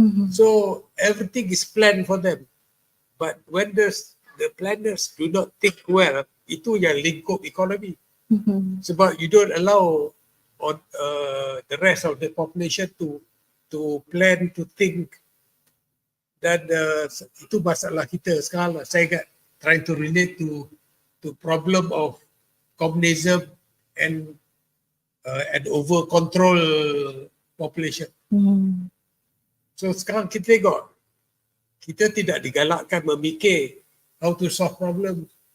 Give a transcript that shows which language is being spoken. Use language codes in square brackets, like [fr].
[en] So everything is planned for them. But when the planners do not think well, [ms] itu yang lingkup ekonomi. [en] Sebab you don't allow on the rest of the population to plan, to think. [ms] Dan itu masalah kita sekarang lah. Saya ingat [en] trying to relate to problem of communism and over control population. [ms] So sekarang kita tengok, kita tidak digalakkan memikir [en] how to solve problem.